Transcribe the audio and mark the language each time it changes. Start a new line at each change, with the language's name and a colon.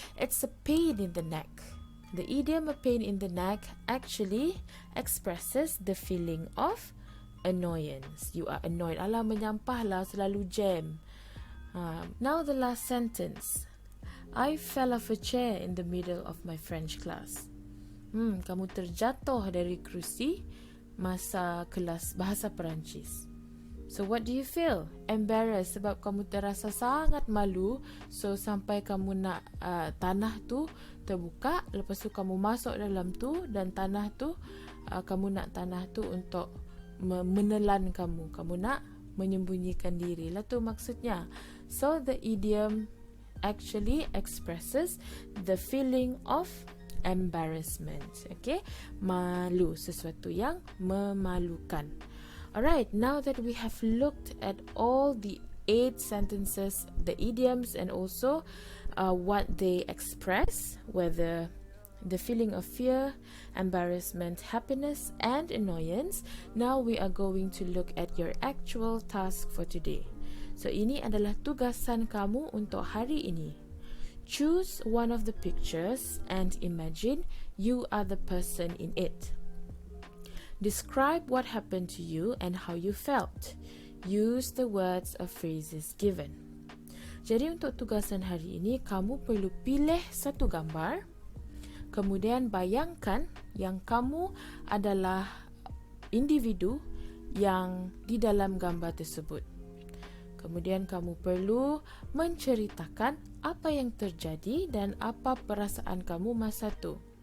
English: It's a pain in the neck. The idiom a pain in the neck actually expresses the feeling of annoyance. You are annoyed.
Malay: Alah, menyampah lah, selalu jam.
English: Now the last sentence. I fell off a chair in the middle of my French class.
Malay: Kamu terjatuh dari kerusi masa kelas bahasa Perancis.
English: So what do you feel?
Malay: Embarrassed sebab kamu terasa sangat malu. So sampai kamu nak tanah tu terbuka, lepas tu kamu masuk dalam tu dan tanah tu kamu nak tanah tu untuk menelan kamu. Kamu nak menyembunyikan diri lah tu maksudnya.
English: So the idiom actually expresses the feeling of embarrassment. Okay,
Malay: malu, sesuatu yang memalukan.
English: Alright, now that we have looked at all the 8 sentences, the idioms, and also what they express, whether the feeling of fear, embarrassment, happiness, and annoyance, now we are going to look at your actual task for today.
Malay: So ini adalah tugasan kamu untuk hari ini.
English: Choose one of the pictures and imagine you are the person in it. Describe what happened to you and how you felt. Use the words or phrases given.
Malay: Jadi untuk tugasan hari ini, kamu perlu pilih satu gambar, kemudian bayangkan yang kamu adalah individu yang di dalam gambar tersebut. Kemudian kamu perlu menceritakan apa yang terjadi dan apa perasaan kamu masa tu.